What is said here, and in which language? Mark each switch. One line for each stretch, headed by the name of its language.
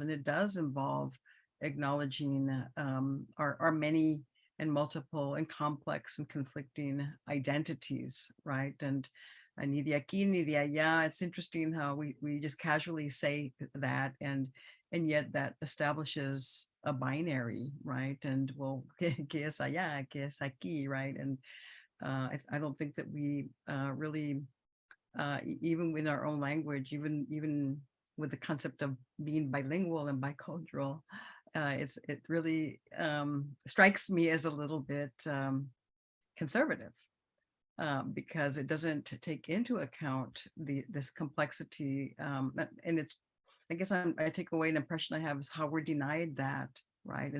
English: And it does involve acknowledging our many and multiple and complex and conflicting identities, right? And
Spanish: ni de aquí, ni de allá.
English: It's interesting how we just casually say that, and yet that establishes a binary, right? And well,
Spanish: que es allá, que es aquí,
English: right? And I don't think that we really, even in our own language, even with the concept of being bilingual and bicultural, it really strikes me as a little bit conservative, because it doesn't take into account this complexity, and it's, I guess I take away an impression I have is how we're denied that, right?